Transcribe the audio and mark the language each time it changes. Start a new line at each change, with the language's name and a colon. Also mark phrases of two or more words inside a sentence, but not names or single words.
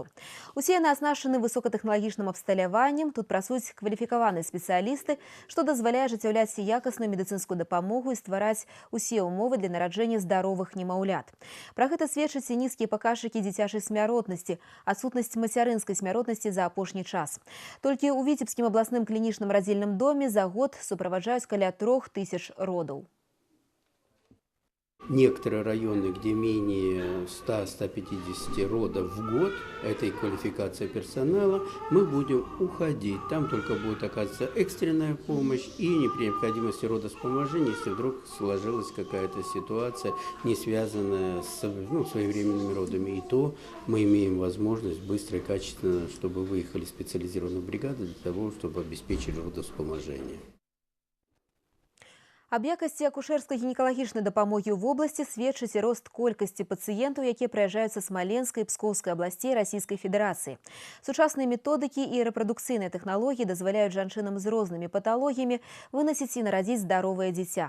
Belarusian: Усе яны аснашчаны высокатэхналагічным абсталяваннем, тут працуюць кваліфікаваныя спецыялісты, што дазваляе ажыццяўляць якасную медыцынскую дапамогу і ствараць усе ўмовы для нараджэння здаровых немаўлят. Пра гэта сведчаць і нізкія паказчыкі дзіцячай смяротнасці, адсутнасць мацярынскай смяротнасці за апошні час. Толькі ў Віцебскім абласным клінічным радзільным доме за год
Russian: супроводжают около 3000 родов. Некоторые районы, где менее 100-150 родов в год, этой квалификация персонала, мы будем уходить. Там только будет оказываться экстренная помощь и при необходимости родовспоможения, если вдруг сложилась какая-то ситуация, не связанная с своевременными родами. И то мы имеем возможность быстро и качественно, чтобы выехали специализированные бригады для того, чтобы обеспечить родовспоможение.
Belarusian: Аб якасці акушэрска-гінекалагічнай дапамогі ў вобласці сведчыць і рост колькасці пацыентаў, якія прыязджаюць са Смаленскай і Пскоўскай абласцей Расійскай Федэрацыі. Сучасныя методыкі і рэпрадукцыйныя тэхналогіі дазваляюць жанчынам з рознымі паталогіямі вынасіць і нарадзіць здаровае дзіця.